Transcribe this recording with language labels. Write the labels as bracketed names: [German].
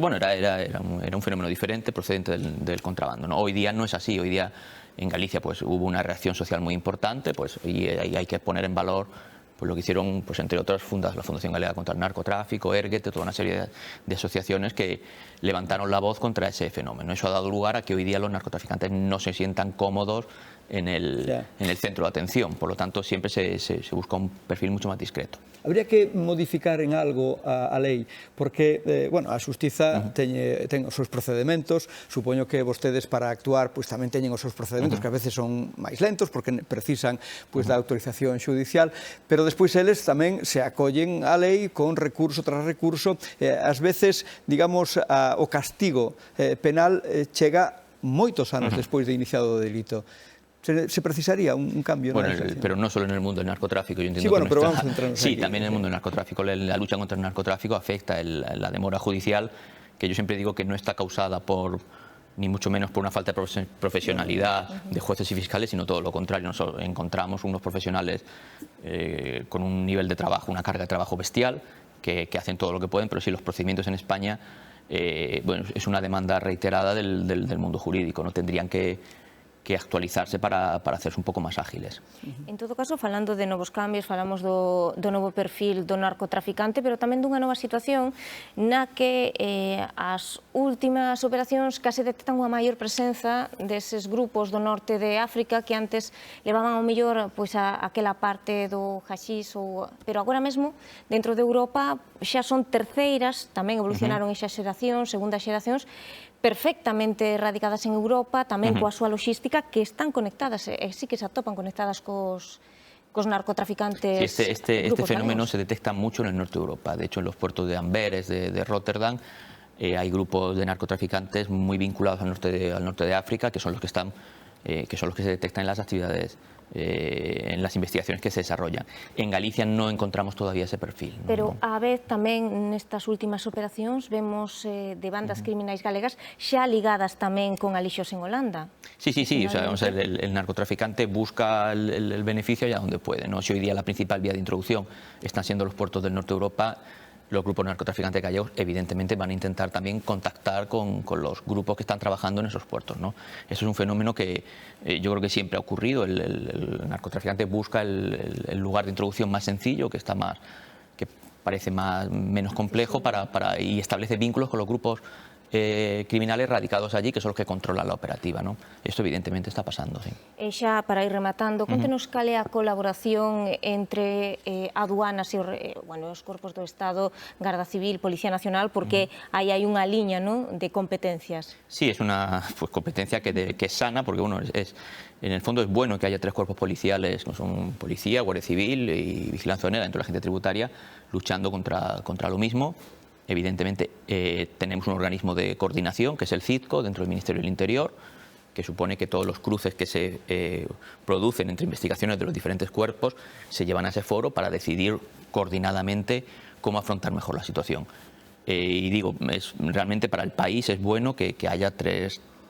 [Spanish] Bueno, era un fenómeno diferente procedente del contrabando, ¿no? Hoy día no es así, hoy día en Galicia pues, hubo una reacción social muy importante pues, y ahí hay que poner en valor pues, lo que hicieron, pues, entre otras, la Fundación Galega contra el Narcotráfico, ERGET, toda una serie de asociaciones que levantaron la voz contra ese fenómeno. Eso ha dado lugar a que hoy día los narcotraficantes no se sientan cómodos en el centro de atención. Por lo tanto, siempre se busca un perfil mucho más discreto. Habría que modificar en algo [Galician] a lei, porque, bueno, a Xustiza ten os seus procedementos, supoño que vostedes para actuar pois tamén teñen os seus procedementos, que a veces son máis lentos, porque precisan pois da autorización xudicial, pero despois eles tamén se acollen á lei con recurso tras recurso, ás veces, digamos, o castigo penal chega moitos anos despois de iniciado o delito. [Spanish] Se precisaría un cambio. Bueno, pero no solo en el mundo del narcotráfico. Yo entiendo sí, bueno, que pero vamos a centrarnos sí, aquí. También en el mundo del narcotráfico. La lucha contra el narcotráfico afecta la demora judicial, que yo siempre digo que no está causada por, ni mucho menos por una falta de profesionalidad de jueces y fiscales, sino todo lo contrario. Nosotros encontramos unos profesionales con un nivel de trabajo, una carga de trabajo bestial, que hacen todo lo que pueden, pero sí los procedimientos en España, bueno, es una demanda reiterada del mundo jurídico, no tendrían que actualizarse para hacerse [Galician] un pouco máis ágiles. En todo caso, falando de novos cambios, falamos do novo perfil do narcotraficante, pero tamén dunha nova situación na que as últimas operacións case detectan unha maior presenza deses grupos do norte de África que antes levaban ao mellor pois aquela parte do haxís, pero agora mesmo dentro de Europa xa son terceiras, tamén evolucionaron esas xeracións, segundas xeracións, perfectamente radicadas en Europa, tamén coa súa logística, que están conectadas, sí que se atopan conectadas cos narcotraficantes. [Spanish] Sí, este fenómeno se detecta mucho en el norte de Europa. De hecho, en los puertos de Amberes, de Rotterdam, hay grupos de narcotraficantes muy vinculados al norte de África, que son los que se detectan en las actividades, en las investigaciones que se desarrollan. En Galicia no encontramos todavía ese perfil. [Galician] Pero a vez tamén nestas últimas operacións vemos de bandas criminais galegas xa ligadas tamén con alixos en Holanda. [Spanish] Sí, o sea, vamos a ver, el narcotraficante busca el beneficio allá donde puede, ¿no? Si hoy día la principal vía de introducción están siendo los puertos del norte de Europa, los grupos narcotraficantes gallegos evidentemente van a intentar también contactar con los grupos que están trabajando en esos puertos, ¿no? Eso es un fenómeno que yo creo que siempre ha ocurrido. El narcotraficante busca el lugar de introducción más sencillo, que parece menos complejo y establece vínculos con los grupos criminales radicados allí, que son los que controlan la operativa, ¿no? Esto evidentemente está pasando, sí. [Galician] E xa, para ir rematando, contenos cal é a colaboración entre aduanas e os corpos do Estado, Garda Civil, Policía Nacional, porque aí hai unha liña, ¿no?, de competencias. [Spanish] Sí, es una competencia que es sana, porque bueno, en el fondo es bueno que haya tres cuerpos policiales, que son policía, guardia civil y vigilancia aduanera dentro de la agencia tributaria, luchando contra lo mismo. Evidentemente tenemos un organismo de coordinación, que es el CITCO, dentro del Ministerio del Interior, que supone que todos los cruces que se producen entre investigaciones de los diferentes cuerpos se llevan a ese foro para decidir coordinadamente cómo afrontar mejor la situación. Y digo, realmente para el país es bueno que haya tres